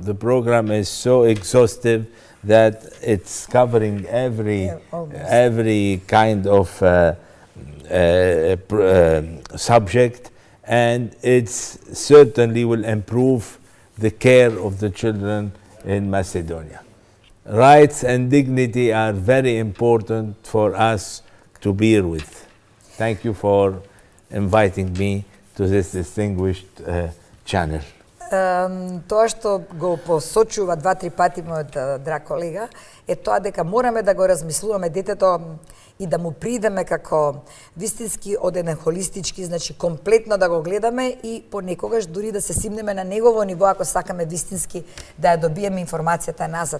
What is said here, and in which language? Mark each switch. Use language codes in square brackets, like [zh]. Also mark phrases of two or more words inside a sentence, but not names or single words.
[en] The program is so exhaustive that it's covering every kind of subject, and it certainly will improve the care of the children in Macedonia. Rights and dignity are very important for us to bear with. Thank you for inviting me to this distinguished channel. [mk] Тоа што го посочува 2-3 пати мојот драг колега е тоа дека мораме да го размислуваме детето и да му придеме како вистински од еден холистички, значи комплетно да го гледаме и понекогаш дури да се симнеме на негово ниво ако сакаме вистински да ја добиеме информацијата назад.